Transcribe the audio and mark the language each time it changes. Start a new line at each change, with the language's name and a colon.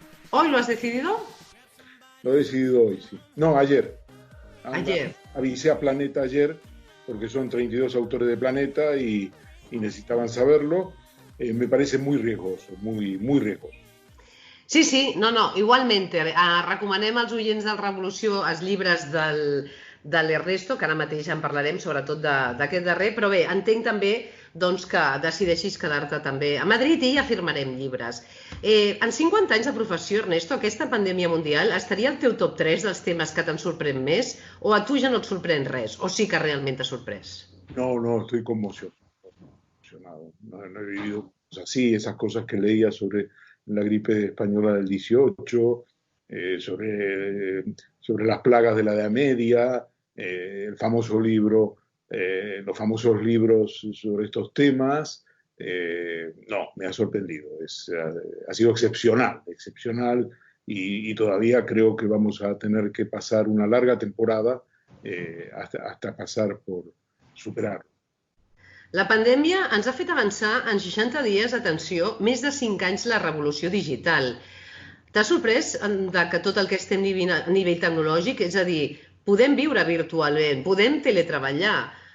Spanish: ¿Hoy lo has decidido? Lo he decidido hoy, sí. No, ayer. Ayer. Avisé a Planeta ayer, porque son 32 autores de Planeta y necesitaban saberlo. Me parece muy riesgoso, muy, muy riesgoso. Sí, no, igualmente.
Catalan: Recomanem als oients del Revolució els llibres de l'Ernesto, que ara mateix en parlarem, sobretot d'aquest darrer, però bé, entenc també doncs, que decideixis quedar-te també a Madrid i ja firmarem llibres. En 50 anys de professió, Ernesto, aquesta pandèmia mundial estaria al teu top 3 dels temes que te'n sorprèn més o a tu ja no et sorprèn res? O sí que realment t'ha sorprès?
Spanish: No, estoy conmocionado. No he vivido cosas así, esas cosas que leía sobre la gripe española del 18, sobre las plagas de la Edad Media, el famoso libro, los famosos libros sobre estos temas. No, me ha sorprendido. Ha sido excepcional y todavía creo que vamos a tener que pasar una larga temporada hasta pasar por superarlo.
Catalan: La pandèmia ens ha fet avançar en 60 dies, atenció, més de 5 anys la revolució digital. T'ha sorprès que tot el que estem vivint a nivell tecnològic, és a dir, podem viure virtualment, podem teletreballar.